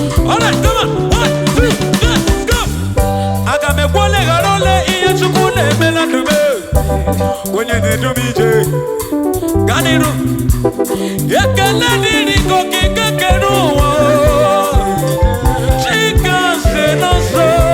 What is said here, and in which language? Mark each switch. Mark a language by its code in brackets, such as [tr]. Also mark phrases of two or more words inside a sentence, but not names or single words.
[en] All right, come on. One, two, three, go. [ig] Aga m ekwu ole ghara ole ihe Chukwu na-eme na ndụ m. Onye na-edu m ije. Gaa n'iru. Ekele dịrị gị okike kere ụwa. Chika si n'ọzọ.